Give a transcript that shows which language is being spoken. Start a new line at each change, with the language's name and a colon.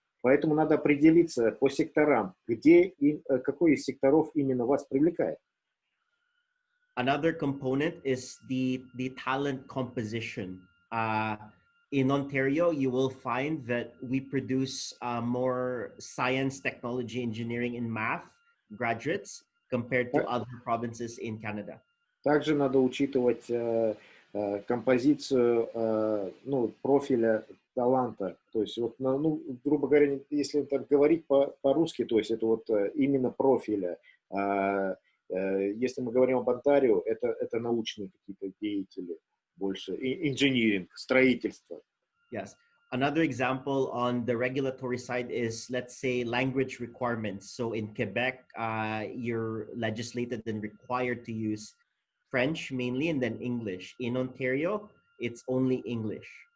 Russian: Поэтому надо определиться по секторам, какой из секторов именно вас привлекает.
English: Another component is the talent composition. In Ontario, you will find that we produce more science, technology, engineering, and math graduates compared to other provinces in Canada.
Russian: Также надо учитывать композицию профиля таланта. То есть, вот, грубо говоря, если так говорить по-русски, то есть это вот именно профиля. Если мы говорим об Онтарио, это научные какие-то деятели больше, инжиниринг, строительство.
English: Yes. Another example on the regulatory side is, let's say, language requirements. So in Quebec, you're legislated and required to use French mainly, and then English. In Ontario, it's only English.